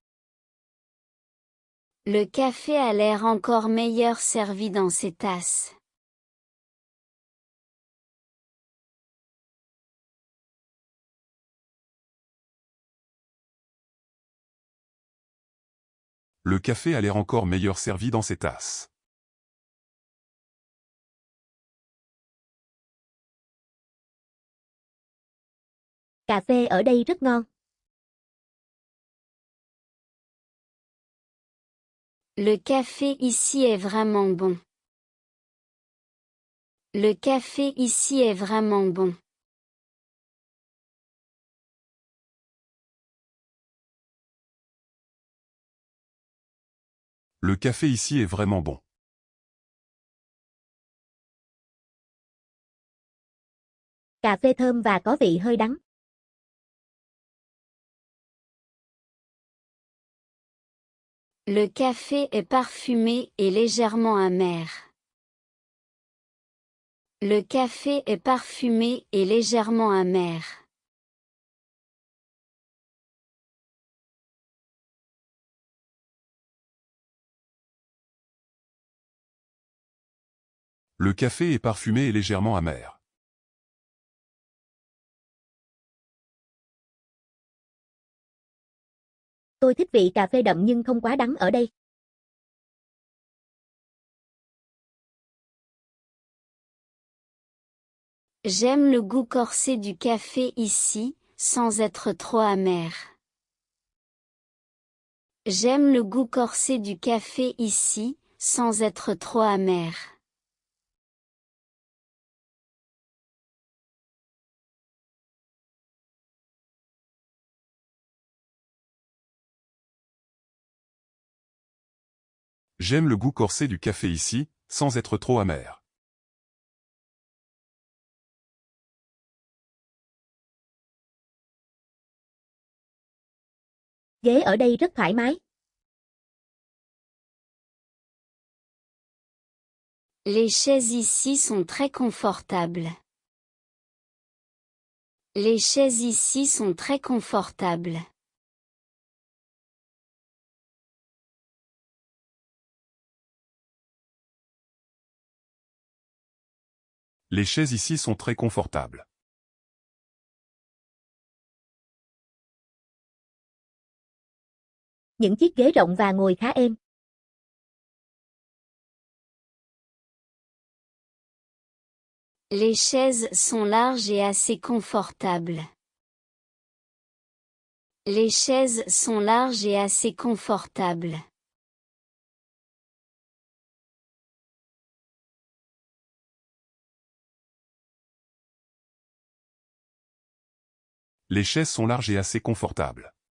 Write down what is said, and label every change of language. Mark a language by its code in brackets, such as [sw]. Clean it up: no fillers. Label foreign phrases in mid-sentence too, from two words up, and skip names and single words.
[fr] Le café a l'air encore meilleur servi dans ces tasses. Le café a l'air encore meilleur servi dans ces tasses. [vi] Cà phê ở đây rất ngon. [fr] Le café ici est vraiment bon. Le café ici est vraiment bon. Le café ici est vraiment bon. [vi] Cà phê thơm và có vị hơi đắng. [fr] Le café est parfumé et légèrement amer. Le café est parfumé et légèrement amer. Le café est parfumé et légèrement amer. [vi] Tôi thích vị cà phê đậm nhưng không quá đắng ở đây. [fr] J'aime le goût corsé du café ici, sans être trop amer. J'aime le goût corsé du café ici, sans être trop amer. J'aime le goût corsé du café ici, sans être trop amer. [vi] Ghế ở đây rất thoải mái. [fr] Les chaises ici sont très confortables. Les chaises ici sont très confortables. Les chaises ici sont très confortables. [vi] Những chiếc ghế rộng và ngồi khá êm. [fr] Les chaises sont larges et assez confortables. Les chaises sont larges et assez confortables. Les chaises sont larges et assez confortables.